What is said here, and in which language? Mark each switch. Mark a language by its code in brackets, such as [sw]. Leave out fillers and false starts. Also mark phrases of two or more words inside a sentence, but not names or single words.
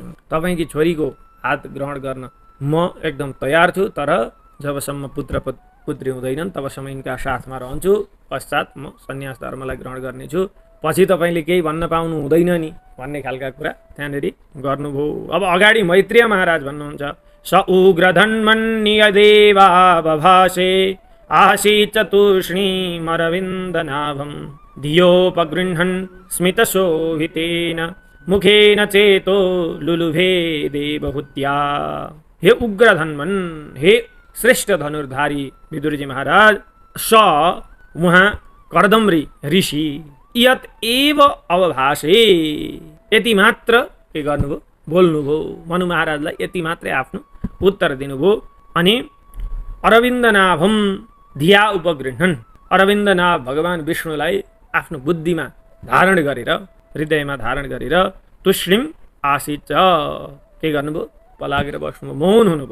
[ne] तपाईँकी छोरीको हात ग्रहण गर्न म एकदम तयार छु, तर जबसम्म पुत्र पुत्री हुँदैनन् तबसम्म यिनका साथमा रहन्छु, पश्चात म सन्यास धर्मलाई ग्रहण गर्नेछु पछि तपाईँले केही भन्न पाउनु हुँदैन नि भन्ने खालका कुरा त्यहाँनिर गर्नुभयो। अब अगाडि मैत्रेय महाराज भन्नुहुन्छ, [sa] स उग्रधन्मन्यदेवा बभासे आसीच्चतुष्णीमरविन्दनाभं धियोपगृह्णन् स्मितशोभितेन मुखेन चेतो लुलुभे देवहूत्या। हे उग्रधन्मन्, [ne] हे श्रेष्ठ धनुर्धारी विदुरजी महाराज, स उहाँ कर्दम्री ऋषि [sa] यत एव अवभाषे, [ne] यति मात्र के गर्नुभयो, बोल्नुभयो। मनु महाराजलाई यति मात्रै आफ्नो उत्तर दिनुभयो। अनि [sa] अरविन्दनाभम धिया उपगृह्णन्, [ne] अरविन्दनाभ भगवान विष्णुलाई आफ्नो बुद्धिमा धारण गरेर, हृदयमा धारण गरेर [sa] तुष्णिम आसीच, [ne] के गर्नुभयो, पलागेर बस्नुभयो, मौन हुनुभयो।